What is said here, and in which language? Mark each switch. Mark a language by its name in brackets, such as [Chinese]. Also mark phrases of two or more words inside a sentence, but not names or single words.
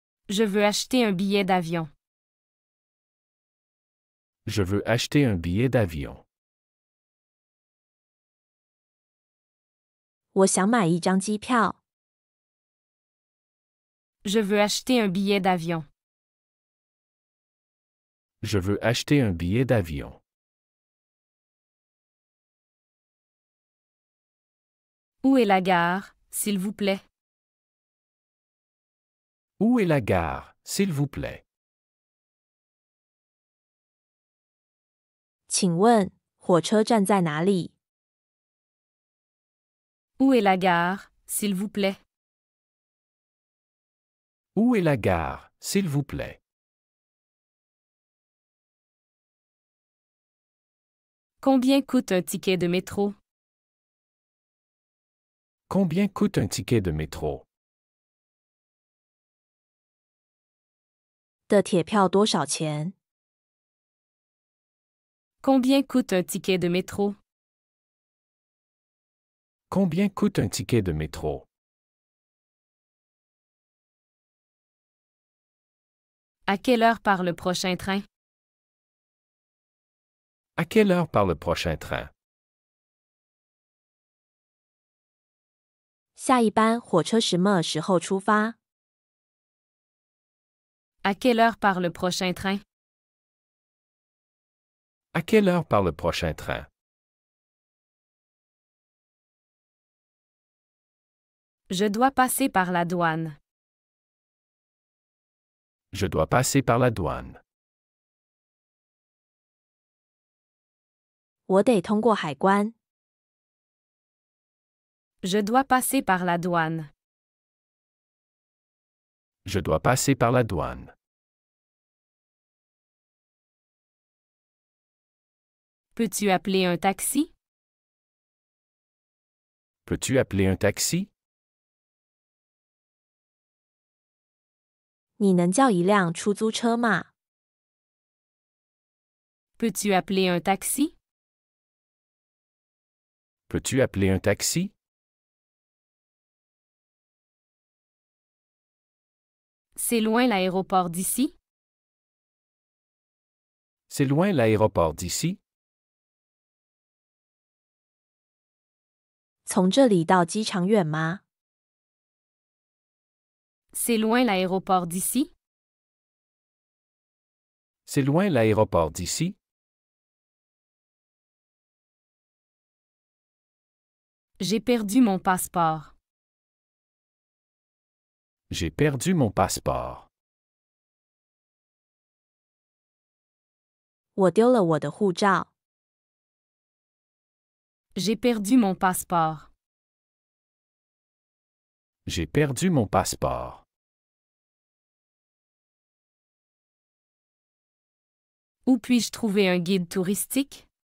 [French] Je veux acheter un billet d'avion. Je veux acheter un billet d'avion. [Chinese] 我想买一张机票。 [French] Je veux acheter un billet d'avion. Je veux acheter un billet d'avion. Où est la gare, s'il vous plaît? Où est la gare, s'il vous plaît? [Chinese] 请问火车站在哪里？ [French] Où est la gare, s'il vous plaît? Où est la gare, s'il vous plaît? Combien coûte un ticket de métro? Combien coûte un ticket de métro? [Chinese] 的铁票多少钱？ [French] Combien coûte un ticket de métro? Combien coûte un ticket de métro? À quelle heure part le prochain train? À quelle heure part le prochain train? [Chinese] 下一班火车什么时候出发？ [French] À quelle heure part le prochain train? À quelle heure part le prochain train? Je dois passer par la douane. Je dois passer par la douane. [Chinese] 我得通过海关。 [French] Je dois passer par la douane. Je dois passer par la douane. Peux-tu appeler un taxi? Peux-tu appeler un taxi? [Chinese] 你能叫一辆出租车吗？ [French] Peux-tu appeler un taxi? Peux-tu appeler un taxi? C'est loin l'aéroport d'ici? C'est loin l'aéroport d'ici? [Chinese] 从这里到机场远吗？ [French] C'est loin l'aéroport d'ici? C'est loin l'aéroport d'ici? J'ai perdu mon passeport. J'ai perdu mon passeport. [Chinese] 我丢了我的护照。 [French] J'ai perdu mon passeport. J'ai perdu mon passeport. Où puis-je trouver un guide touristique?